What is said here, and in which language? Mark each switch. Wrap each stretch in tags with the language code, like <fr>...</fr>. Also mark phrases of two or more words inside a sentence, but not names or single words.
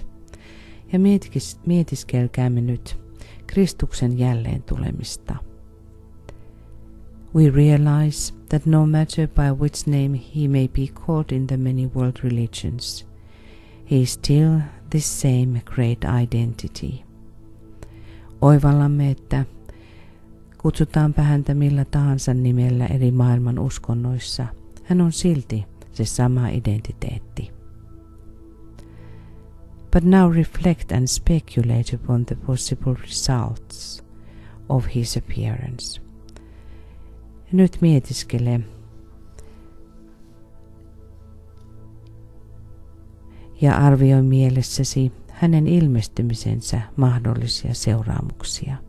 <fi>Ja mietiskelkäämme nyt Kristuksen jälleen tulemista.</fi> <en>We realize that no matter by which name he may be called in the many world religions, he is still the same great identity.</en> <fi>Oivallamme, että kutsutaanpa häntä millä tahansa nimellä eri maailman uskonnoissa, hän on silti se sama identiteetti.</fi> <en>But now reflect and speculate upon the possible results of his appearance.</en> <fi>Nyt mietiskele ja arvioi mielessäsi hänen ilmestymisensä mahdollisia seuraamuksia.</fi>